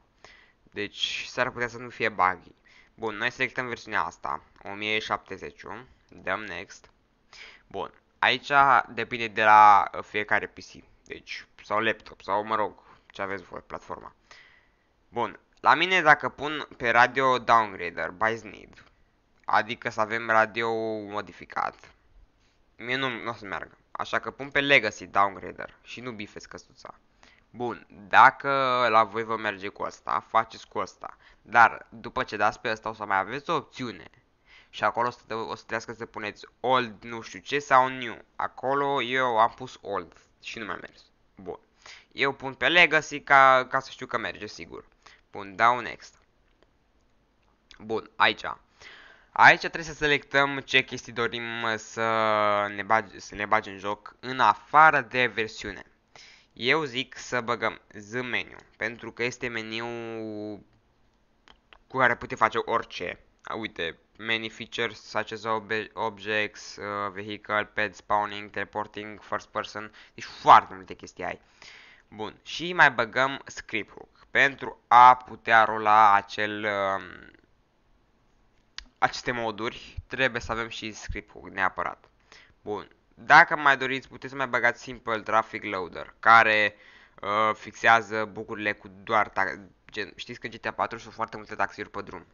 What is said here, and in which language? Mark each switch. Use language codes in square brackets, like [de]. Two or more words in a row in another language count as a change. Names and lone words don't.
[ro] Deci s-ar putea să nu fie buggy. Bun, noi selectăm versiunea asta, 1070, dăm next. Bun. Aici depinde de la fiecare PC. Deci, sau laptop, sau mă rog, ce aveți voi, platforma. Bun. La mine dacă pun pe [en] radio downgrader, buys need, [ro] adică să avem radio modificat, mie nu o să meargă. Așa că pun pe [en] legacy downgrader [ro] și nu bifez căsuța. Bun, dacă la voi vă merge cu asta, faceți cu asta. Dar după ce dați pe asta o să mai aveți o opțiune. Și acolo o să trebuiască să puneți old nu știu ce sau new. Acolo eu am pus old și nu mi-a mers. Bun. Eu pun [en] pe legacy [ro] ca să știu că merge sigur. Bun, dau next. Bun, aici. Aici trebuie să selectăm ce chestii dorim să ne bagi în joc în afară de versiune. Eu zic să băgăm [en] the menu, [ro] pentru că este meniu cu care puteți face orice. Uite, [en] many features such as objects, vehicle, pet spawning, teleporting, first person, [ro] deci foarte multe chestii ai. Bun, și mai băgăm [en] script hook [ro] pentru a putea rola aceste moduri, trebuie să avem și [en] script hook [ro] neapărat. Bun, dacă mai doriți, puteți să mai băgați Simple Traffic Loader, care fixează bucurile cu doar știți că în GTA 4 sunt foarte multe taxiuri pe drum.